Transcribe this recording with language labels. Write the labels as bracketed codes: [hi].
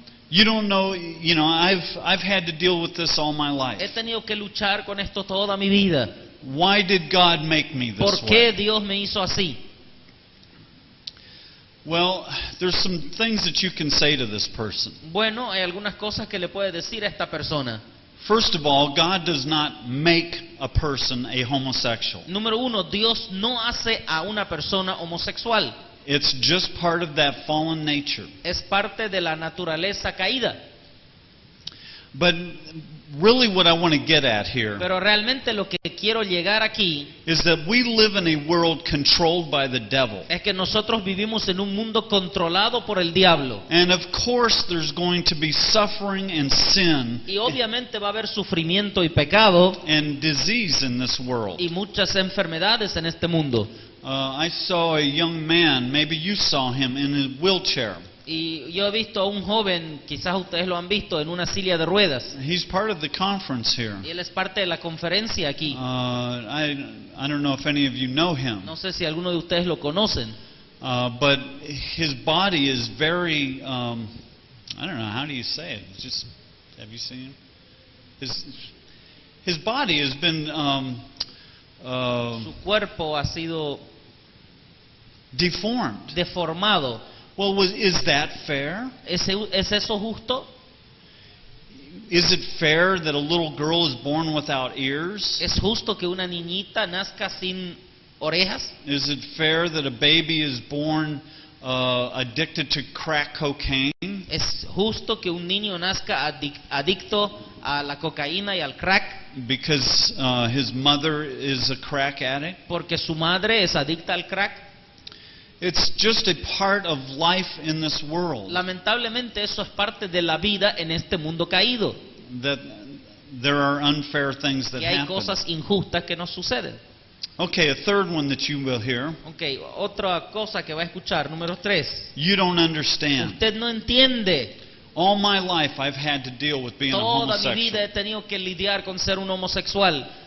[en] You don't know, I've had to deal with this all my life. [es] He tenido que luchar con esto toda mi vida. [en] Why did God make me this [es] ¿Por qué [en] way? [es] Dios me hizo así? [en] Well, there's some things that you can say to this person. [es] Bueno, hay algunas cosas que le puede decir a esta persona. [en] First of all, God does not make a person a homosexual. [es] Número uno, Dios no hace a una persona homosexual. [en] It's just part of that fallen nature. [es] Es parte de la naturaleza caída. [en] But really what I want to get at here [es] Pero realmente lo que quiero llegar aquí [en] is that we live in a world controlled by the devil. [es] es que nosotros vivimos en un mundo controlado por el diablo. [en] And of course there's going to be suffering and sin [es] Y obviamente va a haber sufrimiento y pecado [en] and disease in this world. [es] y muchas enfermedades en este mundo. [en] I saw a young man, maybe you saw him, in a wheelchair. [es] Y yo he visto a un joven, quizás ustedes lo han visto, en una silla de ruedas. [en] He's part of the conference here. [es] Y él es parte de la conferencia aquí. [en] I don't know if any of you know him, [es] No sé si alguno de ustedes lo conocen. [en] but his body is very, I don't know, how do you say it? It's just, have you seen him? His body has been [es] Su cuerpo ha sido [en] deformed. [es] deformado. [en] Well, is that fair? [es] ¿Es eso justo? [en] Is it fair that a little girl is born without ears? [es] ¿Es justo que una niñita nazca sin orejas? [en] Is it fair that a baby is born addicted to crack cocaine? [es] ¿Es justo que un niño nazca adicto a la cocaína y al crack [en] Because his mother is a crack addict? [es] porque su madre es adicta al crack? [en] It's just a part of life in this world. [es] Lamentablemente eso es parte de la vida en este mundo caído. [en] That there are unfair things that [es] Y hay [en] happen. [es] cosas injustas que nos suceden. [en] Okay, a third one that you will hear. [es] Ok, otra cosa que va a escuchar, número 3. [en] You don't understand. [es] Usted no entiende. [en] All my life I've had to deal with being a [es] Toda mi vida [en] homosexual. [es] he tenido que lidiar con ser un homosexual.